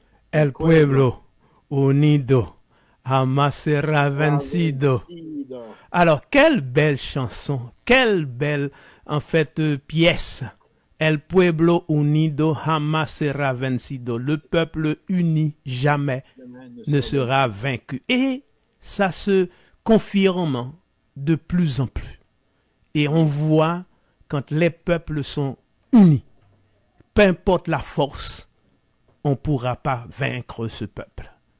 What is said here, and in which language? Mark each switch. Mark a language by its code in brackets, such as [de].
[es] El pueblo unido jamás será vencido. [fr] Alors, quelle belle chanson, quelle belle, en fait, pièce. [es] El pueblo unido jamás será vencido. [fr] Le peuple uni jamais ne sera vaincu. Et ça se confirme de plus en plus. Et on voit quand les peuples sont unis, peu importe la force, on ne pourra pas vaincre ce peuple.